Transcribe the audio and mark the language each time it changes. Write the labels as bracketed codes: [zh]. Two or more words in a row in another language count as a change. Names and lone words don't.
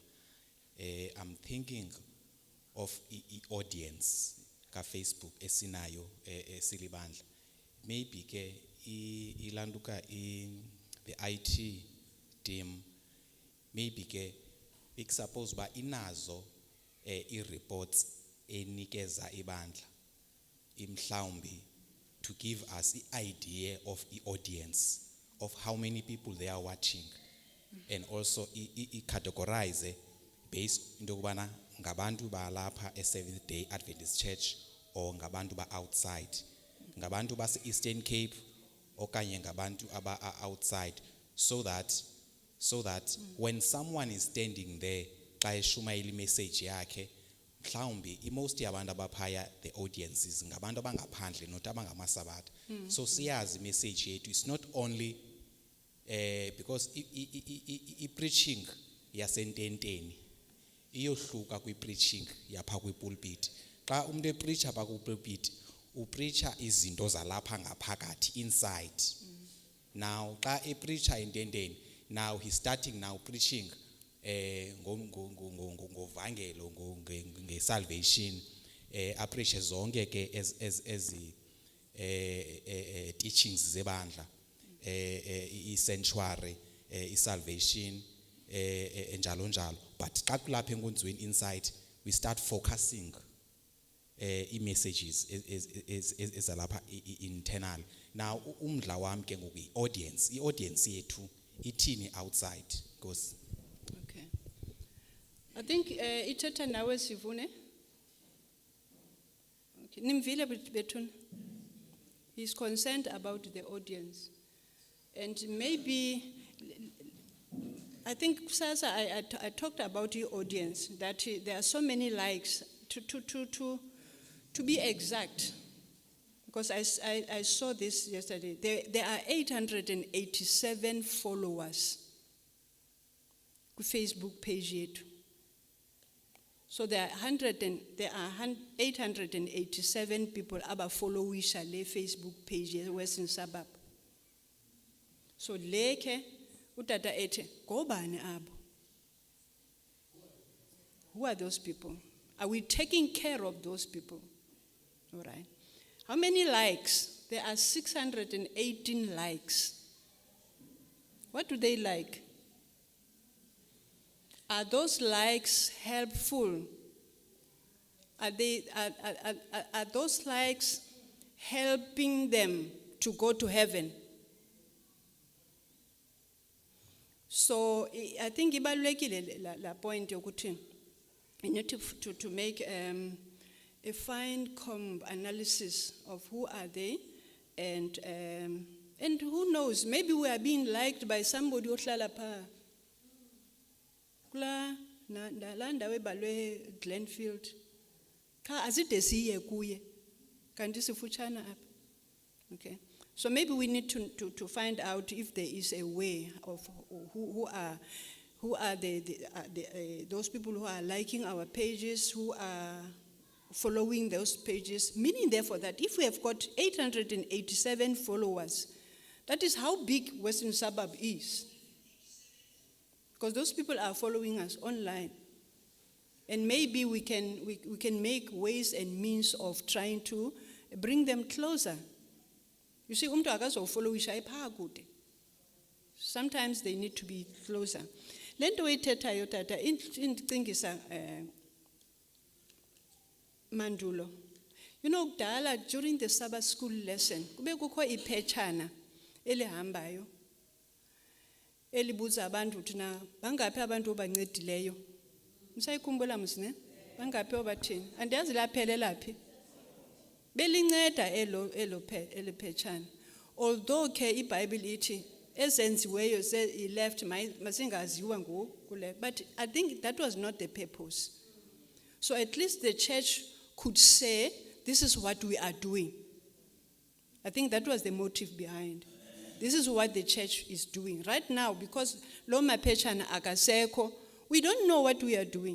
[en] I'm thinking of audience ka Facebook [xh] esinayo esilibandla. Maybe ke ilanduka [en] the IT team, [xh] maybe ke suppose ba inazo i-reports enikeza ibandla imhlawumbi [en] to give us the idea of the audience of how many people they are watching, and also categorize based into [xh] kubana ngabantu balapha Seventh Day Adventist Church or ngabantu ba outside, ngabantu base Eastern Cape okanye ngabantu aba outside, [en] so that when someone is standing there [xh] xa eshumayela message yakhe, mhlawumbi most yabantu abaphaya [en] the audiences [xh] ngabantu abangaphandle not abangamasabatha. So siyazi message yethu [en] is not only because [xh] i-preaching yasententeni iyohluka kwi-preaching yapha kwi-pulpit. Xa umuntu epreacha pha kwi-pulpit upreacha izinto zalapha ngaphakathi inside. Now xa epreacha ententeni, [en] now he's starting now preaching [xh] ngovangelo ngesalvation, apreache zonke ke teachings zebandla i-sanctuary i-salvation njalo njalo, but xa kulapha enkonzweni [en] inside we start focusing [xh] i-messages ezalapha internal. Now umdla wami ke ngoku i-audience yethu ithini outside, because [en] Okay. I think [xh] ithetha nawe Sivune. Okay. Nimvile bethuna. [en] He's concerned about the audience. And maybe I think Sasa I talked about the audience, that there are so many likes to be exact. Because I saw this yesterday. There are 887 followers on Facebook page yethu. So there are 887 people [xh] aba follow le [en] Facebook page ye Western Suburb. [xh] So leke utata ethe gobani abo. [en] Who are those people? Are we taking care of those people? All right. How many likes? There are 618 likes. What do they like? Are those likes helpful? Are those likes helping them to go to heaven? So I think [xh] ibalulekile la point yokuthi [en] we need to make a fine comb analysis of who are they, and who knows, maybe we are being liked by somebody [xh] ohlala pha kula ndawo ebalwe Glenfield. Cha azide siye kuye kanti sifutshana apha. [en] Okay, so maybe we need to find out if there is a way of who are those people who are liking our pages, who are following those pages, meaning therefore that if we have got 887 followers, that is how big Western Suburb is. Because those people are following us online. And maybe we can make ways and means of trying to bring them closer. You see, [xh] umntu akazofollowisha epha kude. [en] Sometimes they need to be closer. [xh] Lento oyithethayo tata indicingisa mandulo. [en] You know, kudala during the Sabbath school lesson, [xh] kube kukho iphetshana elihambayo elibuza abantu ukuthi na bangaphi abantu obancedileyo. Msayikhumbula msine? Bangaphi obathini? Andiyazi laphelela phi. Belinceda elo phetshana. Although ke iBhayibhile ithi ezenziweyo he left masingaziwa ngokule, [en] but I think that was not the purpose. So at least the church could say, this is what we are doing. I think that was the motive behind. This is what the church is doing. Right now, because [xh] lo maphetshana akaseko, [en] we don't know what we are doing.